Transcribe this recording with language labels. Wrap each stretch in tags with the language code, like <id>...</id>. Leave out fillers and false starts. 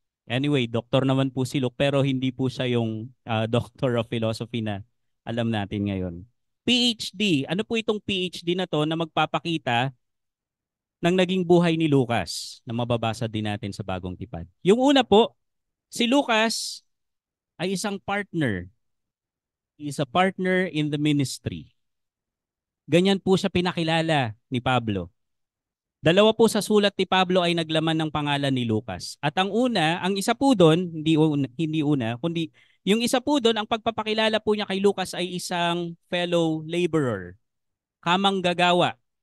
<tl>Anyway, doktor naman po si Luke pero hindi po siya yung Doctor of Philosophy na alam natin ngayon. PhD, ano po itong PhD na to na magpapakita ng naging buhay ni Lucas na mababasa din natin sa Bagong Tipan. Yung una po, si Lucas ay isang partner.</tl> <en>He is a partner in the ministry.</en> <tl>Ganyan po siya pinakilala ni Pablo. 2 po sa sulat ni Pablo ay naglaman ng pangalan ni Lucas. At ang una, ang isa po doon, hindi una, kundi yung isa po doon, ang pagpapakilala po niya kay Lucas ay isang fellow laborer, kamang gagawa.</tl>